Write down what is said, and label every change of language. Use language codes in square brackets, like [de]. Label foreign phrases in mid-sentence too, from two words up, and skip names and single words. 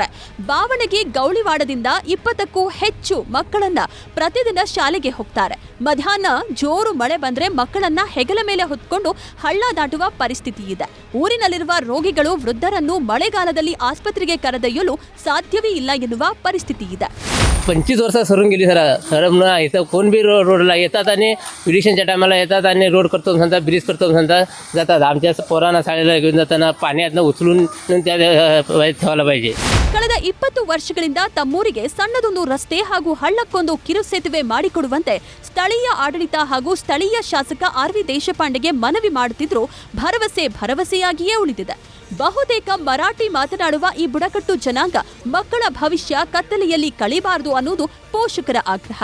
[kn] ಬಾವಣಗಿ ಗೌಳಿವಾಡದಿಂದ 20ಕ್ಕೂ ಹೆಚ್ಚು ಮಕ್ಕಳನ್ನ ಪ್ರತಿದಿನ ಶಾಲೆಗೆ ಹೋಗ್ತಾರೆ. ಮಧ್ಯಾಹ್ನ ಜೋರು ಮಳೆ ಬಂದ್ರೆ ಮಕ್ಕಳನ್ನ ಹೆಗಲ ಮೇಲೆ ಹೊತ್ಕೊಂಡು ಹಳ್ಳ ದಾಟುವ ಪರಿಸ್ಥಿತಿ ಇದೆ. ಊರಿನಲ್ಲಿರುವ ರೋಗಿಗಳು ವೃದ್ಧರನ್ನು ಮಳೆಗಾಲದಲ್ಲಿ ಆಸ್ಪತ್ರೆಗೆ ಕರೆದೊಯ್ಯಲು ಸಾಧ್ಯವೇ ಇಲ್ಲ ಎನ್ನುವ परिस्थिती ಇದೆ. [mr] 25 वर्ष सरून गेली सर ना इथं कोण बी रोडला येतात आणि इलेक्शनच्या टायमाला येतात आणि रोड करतो म्हणतात, ब्रिज करतो म्हणतात, जातात. आमच्या पोरांना शाळेला घेऊन जाताना पाण्यातनं उचलून त्या ठेवायला पाहिजे. [kn] ಕಳೆದ 20 ವರ್ಷಗಳಿಂದ ತಮ್ಮೂರಿಗೆ ಸಣ್ಣದೊಂದು ರಸ್ತೆ ಹಾಗೂ ಹಳ್ಳಕ್ಕೊಂದು ಕಿರು ಸೇತುವೆ ಮಾಡಿಕೊಡುವಂತೆ ಸ್ಥಳೀಯ ಆಡಳಿತ ಹಾಗೂ ಸ್ಥಳೀಯ ಶಾಸಕ ಆರ್.ವಿ. ದೇಶಪಾಂಡೆಗೆ ಮನವಿ ಮಾಡುತ್ತಿದ್ದರೂ ಭರವಸೆಯಾಗಿಯೇ ಉಳಿದಿದೆ. ಬಹುತೇಕ ಮರಾಠಿ ಮಾತನಾಡುವ ಈ ಬುಡಕಟ್ಟು ಜನಾಂಗ ಮಕ್ಕಳ ಭವಿಷ್ಯ ಕತ್ತಲೆಯಲ್ಲಿ ಕಳೆಯಬಾರದು ಅನ್ನೋದು ಪೋಷಕರ ಆಗ್ರಹ.